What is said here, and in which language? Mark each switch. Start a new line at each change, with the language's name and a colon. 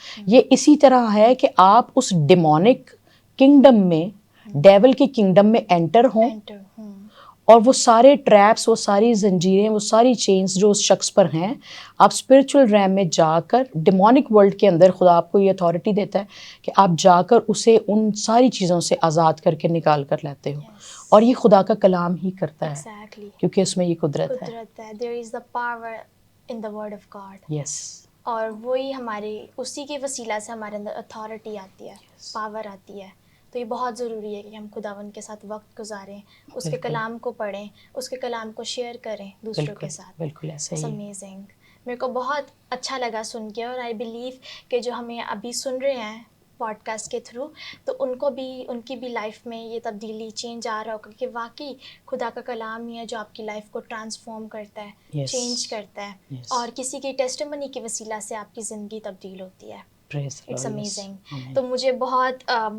Urdu: یہ اسی طرح ہے کہ آپ اس ڈیمونک کنگڈم میں، ڈیول کی کنگڈم میں انٹر ہوں، اور وہ سارے ٹریپس، وہ ساری زنجیریں، وہ ساری چینز جو اس شخص پر ہیں، آپ اسپرچل ریم میں جا کر ڈیمونک ورلڈ کے اندر خدا آپ کو یہ اتھارٹی دیتا ہے کہ آپ جا کر اسے ان ساری چیزوں سے آزاد کر کے نکال کر لیتے ہو. اور یہ خدا کا کلام ہی کرتا ہے، کیونکہ اس میں یہ قدرت ہے.
English: There is the power in the word of God. Yes.
Urdu: اور وہی ہماری اسی کے وسیلہ سے ہمارے اندر اتھارٹی آتی ہے، پاور آتی ہے. تو یہ بہت ضروری ہے کہ ہم خداوند کے ساتھ وقت گزاریں، اس کے کلام کو پڑھیں، اس کے کلام کو شیئر کریں دوسروں کے ساتھ. بالکل ایسا ہی.
English: Amazing.
Urdu: میرے کو بہت اچھا لگا سن کے، اور
English: I believe
Urdu: کہ جو ہمیں ابھی سن رہے ہیں پوڈ کاسٹ کے تھرو، تو ان کی بھی لائف میں یہ تبدیلی، چینج آ رہا ہوگا کہ واقعی خدا کا کلام ہی ہے جو آپ کی لائف کو ٹرانسفارم کرتا ہے، چینج کرتا ہے، اور کسی کی ٹیسٹیمنی کی وسیلہ سے آپ کی زندگی تبدیل ہوتی ہے.
English: It's amazing.
Urdu: تو مجھے بہت